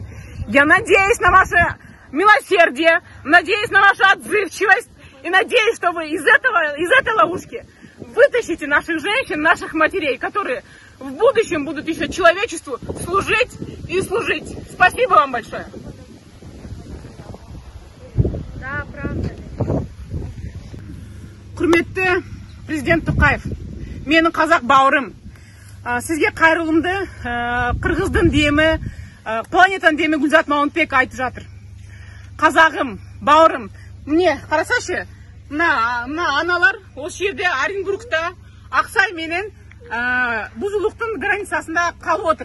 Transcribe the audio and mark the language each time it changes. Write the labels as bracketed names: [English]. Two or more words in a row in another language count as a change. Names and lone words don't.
[Russian] Я надеюсь на ваше милосердие, надеюсь на вашу отзывчивость и надеюсь, что вы из этой ловушки вытащите наших женщин, наших матерей, которые в будущем будут еще человечеству служить и служить. Спасибо вам большое. Да, правда. [Kazakh] Құрметті президент Тоқаев, менің қазақ бауырым, сізге қайырлымды қырғыздың демі, планетаның демі Гүлзат Мауынбек айтып жатыр. Қазағым, бауырым, міне, қарасашы, мына аналар осы жерде Оренбургта Ақсай менен Бұзылықтың границасында қалып отыр.